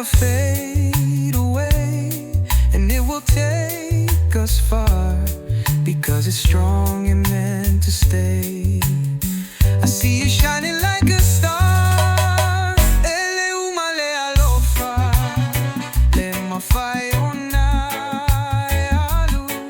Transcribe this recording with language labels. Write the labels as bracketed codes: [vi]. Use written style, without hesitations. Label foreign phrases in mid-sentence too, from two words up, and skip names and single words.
[en] fade away, and it will take us far because it's strong and meant to stay. I see you shining like a star. [sm] Ele umale alofa, le mafai ona e alu.